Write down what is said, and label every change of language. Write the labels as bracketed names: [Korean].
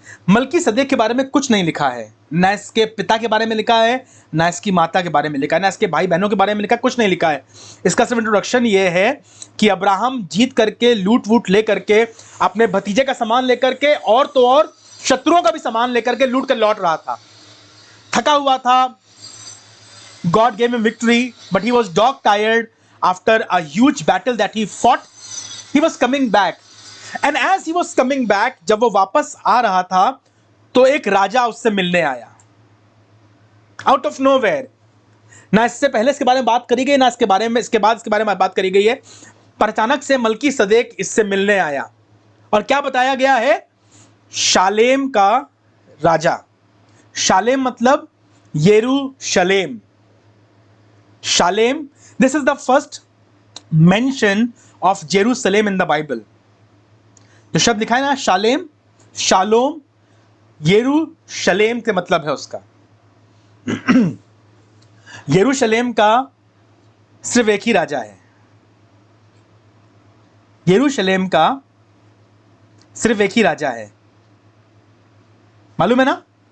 [Hindi] Melchi सदेक के बारे में कुछ नहीं लिखा है, ना इसके पिता के बारे में लिखा है, ना इसकी माता के बारे में लिखा है, ना इसके भाई बहनों के बारे में लिखा है, कुछ नहीं लिखा है। इसका सिर्फ इंट्रोडक्शन ये है कि अब्राहम जीत करके, लूट वूट ले करके, अपने भतीजे का सामान लेकर के, और तो और शत्रुओं का भी सामान लेकर के लूट कर लौट रहा था, थका हुआ था। [English] God gave him victory, but he was dog tired after a huge battle that he fought. He was coming back, and as he was coming back, [Hindi] जब वो वापस आ रहा था, तो एक राजा उससे मिलने आया, [English] out of nowhere। [Hindi] ना इससे पहले इसके बारे में बात करी गई, ना इसके बारे में इसके बाद इसके बारे में बात करी गई है, पर अचानक से मलकी सदेक इससे मिलने आया। और क्या बताया गया है? शालेम का राजा। शालेम मतलब यरूशलेम। [English] Shalem, this is the first mention of Jerusalem in the Bible. [Hindi] जो शब्द लिखा है ना, शालेम, शालोम, यरूशलेम के मतलब है उसका। यरूशलेम का सिर्फ एक ही राजा है। यरूशलेम का सिर्फ एक ही राजा है, मालूम है ना?